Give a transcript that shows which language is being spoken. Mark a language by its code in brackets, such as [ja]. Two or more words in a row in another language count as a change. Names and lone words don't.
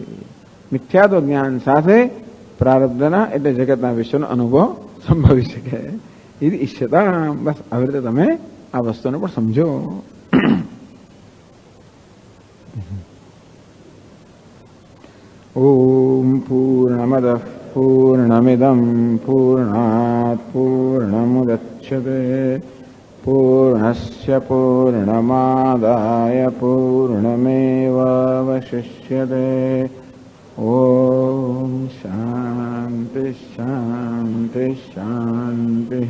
[gu] મિથ્યાત્વ જ્ઞાન સાથે પ્રારબ્ધના એટલે જગતના વિશ્વનો અનુભવ સંભવી શકે. એ ઈચ્છતા બસ આવી રીતે તમે આ વસ્તુને પણ સમજો. [sa] ઓમ પૂર્ણમદ पूर्णमदः पूर्णमिदं पूर्णात् पूर्णमुदच्यते पूर्णस्य पूर्णमादाय पूर्णमेवावशिष्यते। ॐ शान्ति शान्ति शान्तिः।